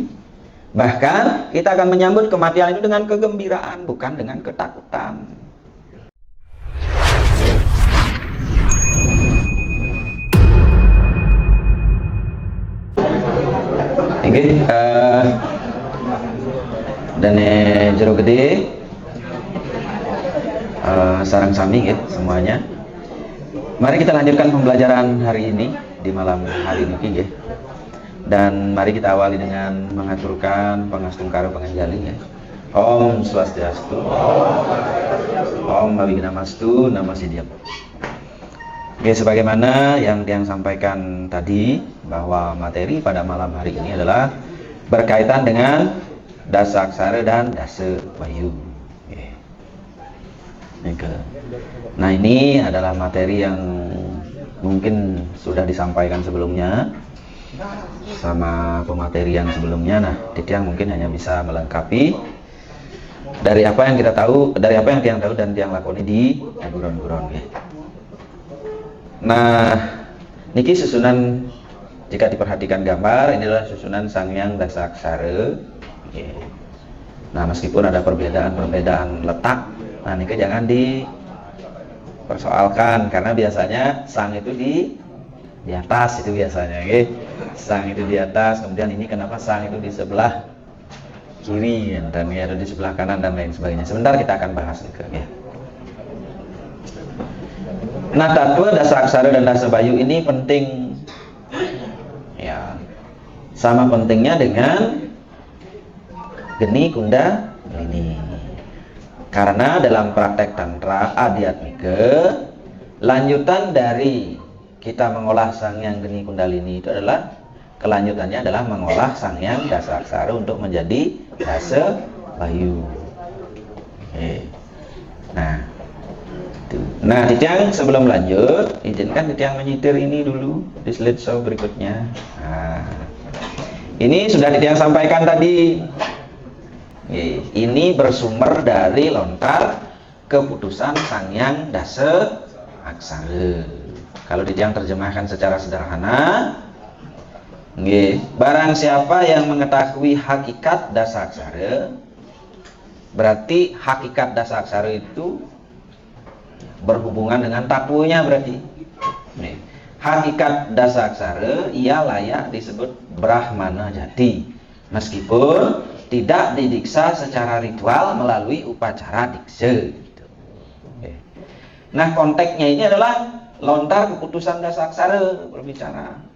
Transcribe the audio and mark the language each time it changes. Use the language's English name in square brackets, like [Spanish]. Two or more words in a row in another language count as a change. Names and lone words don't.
[Indonesian] Bahkan kita akan menyambut kematian itu dengan kegembiraan, bukan dengan ketakutan. Oke, dan [Balinese] jero gede sarang sami [Indonesian] ya semuanya. Mari kita lanjutkan pembelajaran hari ini di malam hari ini ya. Dan mari kita awali dengan mengaturkan pangastungkara panganjali ya. [Sanskrit] Om Swastiastu. Om Abhidhammastu Namasidhyam. [Indonesian] Oke, sebagaimana yang sampaikan tadi, bahwa materi pada malam hari ini adalah berkaitan dengan dasa aksara dan dasa bayu. Nah, ini adalah materi yang mungkin sudah disampaikan sebelumnya sama pemateri yang sebelumnya. Nah, Tiang mungkin hanya bisa melengkapi dari apa yang kita tahu, dari apa yang Tiang tahu dan Tiang lakoni di aguron-aguron ya. Nah, niki susunan, jika diperhatikan gambar, ini adalah susunan Sangyang dasa aksara. Nah, meskipun ada perbedaan letak, nah niki jangan dipersoalkan, karena biasanya sang itu di atas itu biasanya, sang itu di atas, kemudian ini kenapa sang itu di sebelah kiri dan ya, ada di sebelah kanan dan lain sebagainya. Sebentar kita akan bahas itu ya. Nah, tattva dasa aksara dan dasa bayu ini penting ya, sama pentingnya dengan geni kunda ini. Karena dalam praktek tantra adhyatmika, lanjutan dari kita mengolah Sangyang geni kundalini itu adalah, kelanjutannya adalah mengolah Sangyang dasa aksara untuk menjadi dasa bayu. Nah, Titiang sebelum lanjut, izinkan Titiang menyitir ini dulu di slideshow berikutnya. Nah, ini sudah Titiang sampaikan tadi. Ini bersumber dari lontar keputusan Sangyang dasa aksara. Kalau Titiang terjemahkan secara sederhana, barang siapa yang mengetahui hakikat dasa aksara, berarti hakikat dasa aksara itu berhubungan dengan tattwanya berarti. hakikat dasaksara ia layak disebut Brahmana jati, meskipun tidak didiksa secara ritual melalui upacara diksa gitu. Nah, konteksnya ini adalah lontar keputusan dasaksara berbicara.